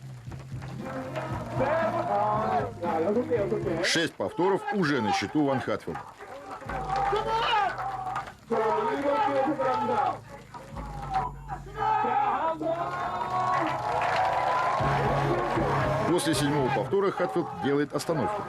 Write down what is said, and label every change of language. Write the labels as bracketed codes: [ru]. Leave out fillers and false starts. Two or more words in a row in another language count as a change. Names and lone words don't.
[ko] 6개. [ru] 6 повторов уже на счету Ван Хатфилда. [ko] 자, 7개 생각합니다. [ru] После 7-го повтора Хатфилд делает остановку.